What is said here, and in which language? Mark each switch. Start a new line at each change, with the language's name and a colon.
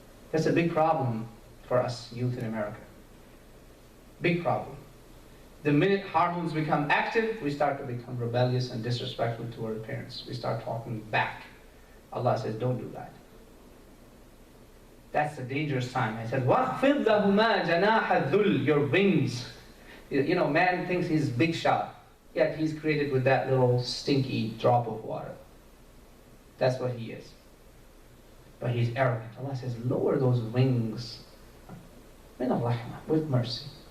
English: That's a big problem for us youth in America. Big problem. The minute hormones become active, we start to become rebellious and disrespectful to our parents. We start talking back. Allah says, don't do that. That's the dangerous sign. He says,
Arabic: وَخْفِضْ لَهُمَا جَنَاحَ الذُّلِّ.
English: Your wings. You know, man thinks he's big shot, yet he's created with that little stinky drop of water. That's what he is. But he's arrogant. Allah says, lower those wings. Min al-rahmah, with mercy.